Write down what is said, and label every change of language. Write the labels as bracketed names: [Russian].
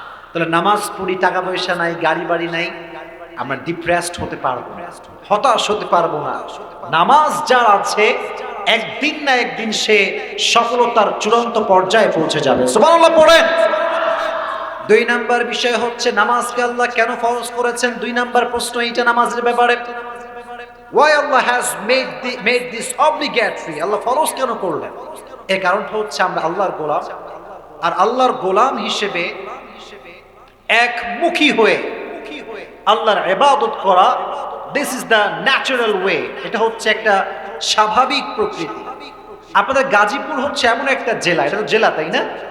[Bangla] তাহলে নামাজ পড়ি, টাকা পয়সা নাই, গাড়ি বাড়ি নাই, আমরা ডিপ্রেসড হতে পারবো না, হতাশ হতে পারবো না। নামাজ যার আছে, একদিন না একদিন সে সফলতার চূড়ান্ত পর্যায়ে পৌঁছে যাবে। সুবহানাল্লাহ পড়েন। 2 নাম্বার বিষয় হচ্ছে নামাজকে আল্লাহ কেন ফরজ করেছেন। 2 নাম্বার প্রশ্ন এইটা নামাজের ব্যাপারে। [English] Why Allah has made this obligatory? [Bangla] আল্লাহ ফরজ কেন করলেন? এর কারণটা হচ্ছে আমরা আল্লাহর গোলাম, আর আল্লাহর গোলাম হিসেবে একমুখী হয়ে আল্লাহর ইবাদত করা, [English] This is the natural way. [Bangla] এটা হচ্ছে একটা স্বাভাবিক প্রকৃতি। আপনাদের গাজীপুর হচ্ছে এমন একটা জেলা, এটা তো জেলা তাই না?